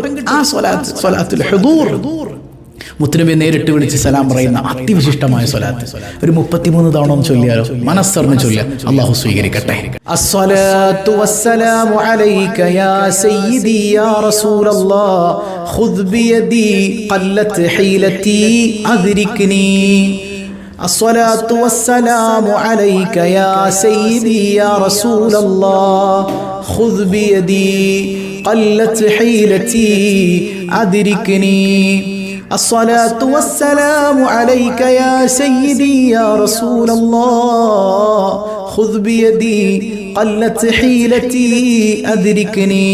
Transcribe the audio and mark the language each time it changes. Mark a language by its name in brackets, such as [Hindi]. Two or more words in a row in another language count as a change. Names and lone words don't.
[Malayalam] ആ സ്വലാത്ത് സ്വലാത്തുൽ ഹുദൂർ, മുത്തുനബിയെ നേരിട്ട് വിളിച്ച് സലാം പറയുന്ന അതിവിശിഷ്ടമായ സ്വലാത്ത് ഒരു 33 തവണ ഒന്ന് ചൊല്ലിയാലോ? മനസ്സറിഞ്ഞ് ചൊല്ലിയാൽ അല്ലാഹു സ്വീകരിക്കട്ടെ. [Arabic] الصلاة والسلام عليك يا سيدي يا رسول الله خذ بيدي قلت حيلتي أدركني. الصلاة والسلام عليك يا سيدي يا رسول الله خذ بيدي قلت حيلتي أدركني. الصلاة والسلام عليك يا سيدي يا رسول الله خذ بيدي قلت حيلتي أدركني.